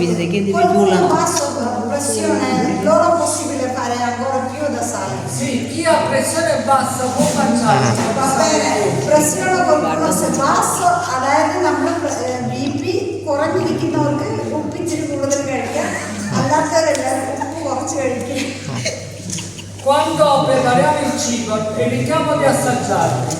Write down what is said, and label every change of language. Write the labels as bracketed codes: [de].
[it] Loro è possibile fare ancora più da sale. Sì, chi ha pressione bassa può mangiare. Va bene, pressione basso, [ml] അതായത് നമ്മൾ BP കുറഞ്ഞിരിക്കുന്നവർക്ക് ഉപ്പ് ഇച്ചിരി കൂടുതൽ കഴിക്കാം, അല്ലാത്തവരെല്ലാവരും ഉപ്പ് കുറച്ച് കഴിക്കും. [it] Quando prepariamo il cibo evitiamo di assaggiare.